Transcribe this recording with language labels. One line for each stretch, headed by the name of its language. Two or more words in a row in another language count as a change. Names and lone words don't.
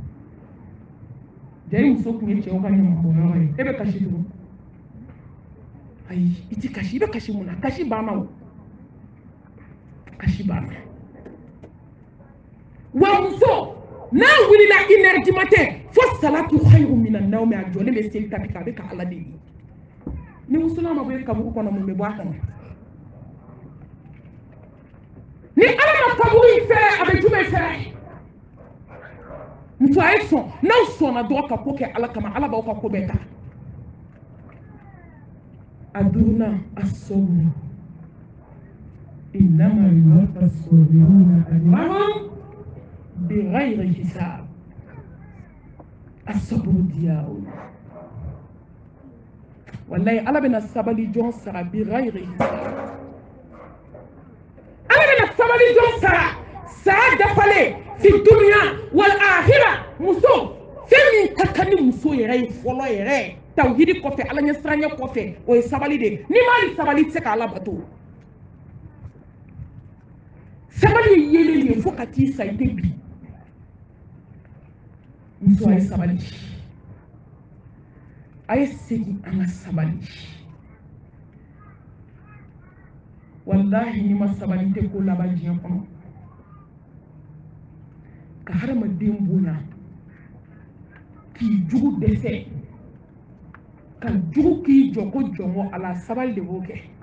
Bambara: jɛ muso tun ye cɛw ka ɲamakɔyɔrɔ ye e bɛ kasi tugun ayi i tɛ kasi i bɛ kasi mun na kasi banna o kasi banna wa muso n'a wulila
French: 1h du matin
Bambara: fo
Arabic: الصلاة خير من النوم
Bambara: a jɔlen bɛ seli tapi kan a bɛ ka ala deli ni musola ma bɔ kaburu kɔnɔ mun bɛ bɔ a kɔnɔ ni ala ma kaburu in fɛrɛ a bɛ jumɛn fɛrɛ muso a ye sɔn n'aw sɔnna dɔrɔn ka ko kɛ ala kama ala b'aw ka ko bɛɛ ta a duurunan a sɔburu
Arabic: إنما يوفى الصابرون أجرهم بغير حساب
Bambara: asaburu diyaw wallahi ala bɛna sabali jɔn sara
Arabic: بغير حساب
Bambara: ala bɛna sabali jɔn sara saya dafalen
Arabic: في الدنيا والآخرة
Bambara: muso fɛn min ka kan ni muso yɛrɛ ye fɔlɔ yɛrɛ tawhidi kɔfɛ ala ɲɛ siranya kɔfɛ o ye sabali de ni ma ni sabali tɛ se ka ala bato sabali ye yelen ye fo ka t'i sa i tɛ bi muso a ye sabali a ye segin an ka sabali wallahi ni ma sabali tɛ ko laban diɲɛ kɔnɔ ka hadamaden bonya k'i jugu dɛsɛ ka jugu k'i jɔ ko jɔngo ala sabali de b'o kɛ